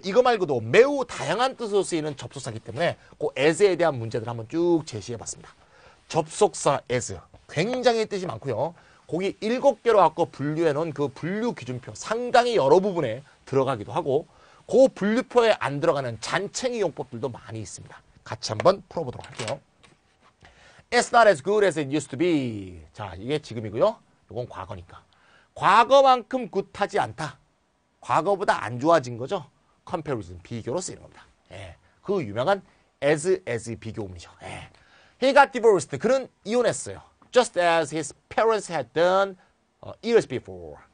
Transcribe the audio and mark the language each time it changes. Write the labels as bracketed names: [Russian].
[Korean] 이거 말고도 매우 다양한 뜻으로 쓰이는 접속사이기 때문에 그 as에 대한 문제들을 한번 쭉 제시해봤습니다. 접속사 as 굉장히 뜻이 많고요. 거기 7개로 갖고 분류해놓은 그 분류 기준표 상당히 여러 부분에 들어가기도 하고 그 분류표에 안 들어가는 잔챙이 용법들도 많이 있습니다. 같이 한번 풀어보도록 할게요. [English] It's not as good as it used to be. [Korean] 자, 이게 지금이고요. 이건 과거니까. 과거만큼 굿하지 않다. 과거보다 안 좋아진 거죠. comparison, 비교로 쓰이는 겁니다. 예, 그 유명한 as 비교문이죠. [English] 예. He got divorced. [Korean] 그는 이혼했어요. [English] Just as his parents had done years before.